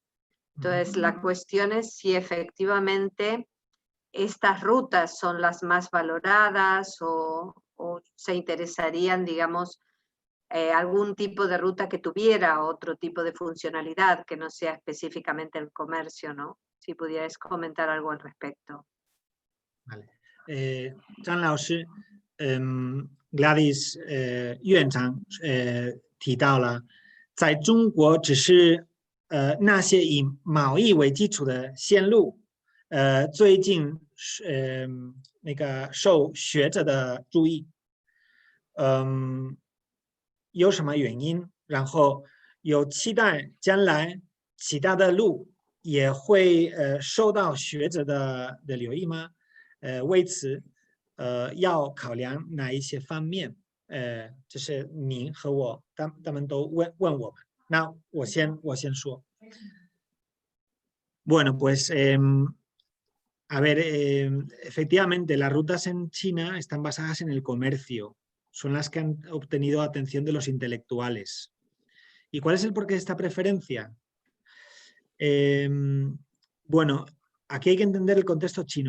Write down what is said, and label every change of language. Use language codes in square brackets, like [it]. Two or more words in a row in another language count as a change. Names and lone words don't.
[es] Entonces, la cuestión es si efectivamente estas rutas son las más valoradas o se interesarían, digamos, algún tipo de ruta que tuviera otro tipo de funcionalidad que no sea específicamente el comercio, ¿no? Si pudierais comentar algo al respecto. Vale. [zh] 张老师，Gladys 院长提到了，在中国只是那些以贸易为基础的线路，最近那个受学者的注意，有什么原因？然后有期待将来其他的路也会受到学者的留意吗？为此要考量哪一些方面？这是您和我他们都问我们。那我先说。 [es] Bueno, pues a ver, efectivamente las rutas en China están basadas en el comercio, son las que han obtenido atención de los intelectuales. ¿Y cuál es el porqué de esta preferencia? Bueno, aquí hay que entender el contexto chino.